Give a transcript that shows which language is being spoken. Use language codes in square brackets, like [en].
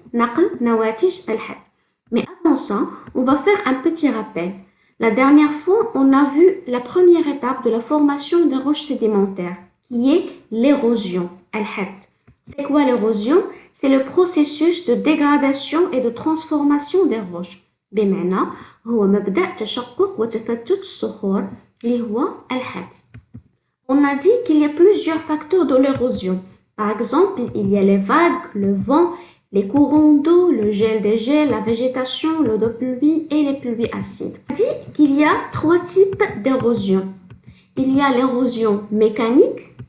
[fr] Mais avant ça, on va faire un petit rappel. La dernière fois, on a vu la première étape de la formation des roches sédimentaires, qui est l'érosion. C'est quoi l'érosion? C'est le processus de dégradation et de transformation des roches. [ar] بمعنى هو مبدأ تشقق وتفتت الصخور اللي هو الحت. [fr] On a dit qu'il y a plusieurs facteurs de l'érosion. Par exemple, il y a les vagues, le vent, les courants d'eau, le gel des gels, la végétation, l'eau de pluie et les pluies acides. On a dit qu'il y a 3 types d'érosion. Il y a l'érosion mécanique.